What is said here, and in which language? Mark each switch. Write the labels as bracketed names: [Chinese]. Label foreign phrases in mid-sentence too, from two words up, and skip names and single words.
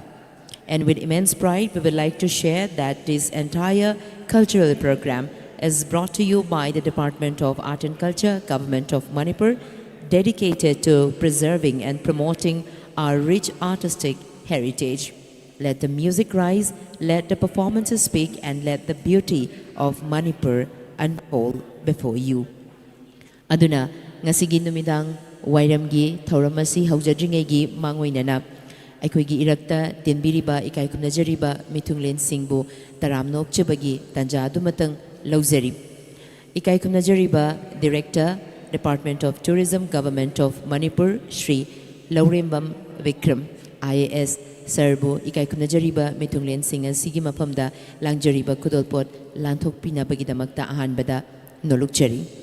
[English] And with immense pride, we would like to share that this entire cultural program is brought to you by the Department of Art and Culture, Government of Manipur, dedicated to preserving and promoting our rich artistic heritage. Let the music rise, let the performances speak, and let the beauty of Manipur unfold before you. [Manipuri] Aduna, ngasigi numidang wairamgi thauramasi haujadringegi mangoinana aikoigi irakta tinbiriba ikai kumnajariba mithunglen singbu taramnok chabagi tanja adumatang lauzari. Ikai kumnajariba Director, Department of Tourism, Government of Manipur, Shri Laurembam Vikram, IAS, Sarbu, ikai kumnajariba mithunglen singa sigi mapamda langjariba kudolpot lanthok pinabagidamakta ahanbada nolukchari.